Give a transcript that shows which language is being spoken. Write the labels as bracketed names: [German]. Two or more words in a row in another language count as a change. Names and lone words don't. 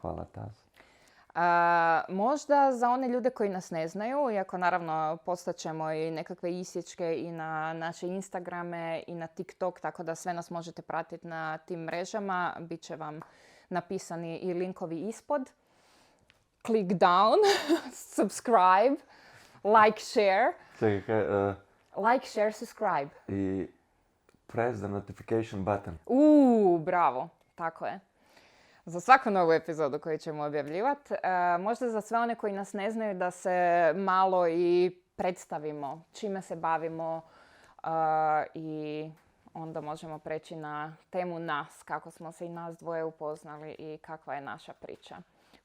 [Bosnian] hvala Taz. Možda za one ljude koji nas ne znaju, iako naravno postaćemo i nekakve isječke i na naše Instagrame i na TikTok, tako da sve nas možete pratiti na tim mrežama. Biće vam napisani i linkovi ispod. [English] Click down, subscribe, like, share. [Bosnian] Čekaj, [English] Like, share, subscribe. i press the notification button. [Bosnian] Bravo, tako je. Za svaku novu epizodu koju ćemo objavljivati. Možda za sve one koji nas ne znaju da se malo i predstavimo, čime se bavimo i onda možemo preći na temu nas, kako smo se i nas dvoje upoznali i kakva je naša priča.